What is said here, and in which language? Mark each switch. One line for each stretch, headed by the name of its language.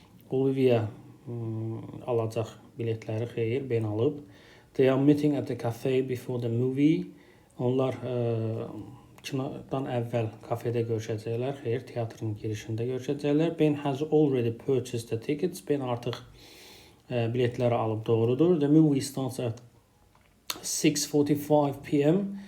Azerbaijani: Olivia alacaq biletləri, xeyr, ben alıb.
English: They are meeting at the cafe before the movie.
Azerbaijani: Onlar kinodan əvvəl kafedə görüşəcəklər. Xeyr, teatrın girişində görüşəcəklər.
English: Ben has already purchased the tickets.
Azerbaijani: Ben artıq biletləri alıb, doğrudur.
English: The movie starts at 6:45 p.m.